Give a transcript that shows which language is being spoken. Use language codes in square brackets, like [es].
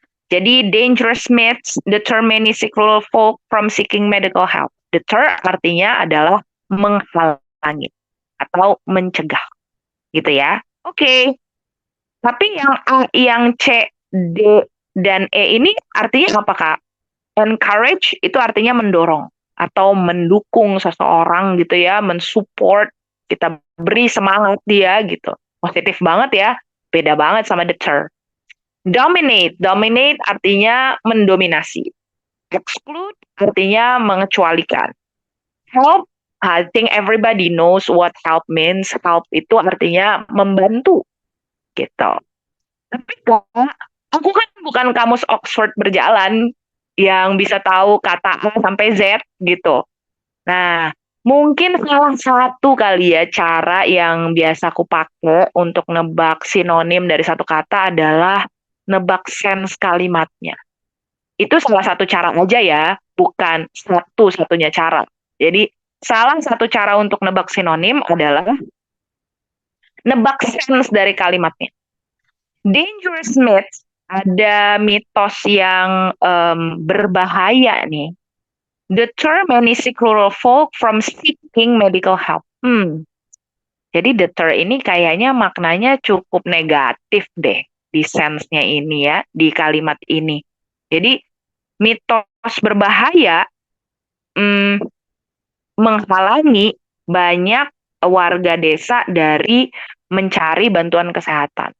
[en] Jadi, dangerous myths deter many sick rural folk from seeking medical help. [id] Deter artinya adalah menghalangi atau mencegah, gitu ya. Oke. Tapi yang A, yang C, D, dan E ini artinya apa, Kak? Encourage itu artinya mendorong atau mendukung seseorang gitu ya, mensupport, kita beri semangat dia gitu. Positif banget ya, beda banget sama deter. Dominate artinya mendominasi. Exclude artinya mengecualikan. [en] Help, I think everybody knows what help means. [id] Help itu artinya membantu, gitu. Tapi Kak, aku kan bukan kamus Oxford berjalan yang bisa tahu kata A sampai Z, gitu. Nah, mungkin salah satu kali ya cara yang biasa aku pakai untuk nebak sinonim dari satu kata adalah nebak sense kalimatnya. Itu salah satu cara aja ya, bukan satu-satunya cara. Jadi, salah satu cara untuk nebak sinonim adalah nebak sense dari kalimatnya. Dangerous myths, ada mitos yang berbahaya nih. [en] Deter many sick rural folk from seeking medical help. [id] Jadi deter ini kayaknya maknanya cukup negatif deh di sense-nya ini ya, di kalimat ini. Jadi mitos berbahaya menghalangi banyak warga desa dari mencari bantuan kesehatan.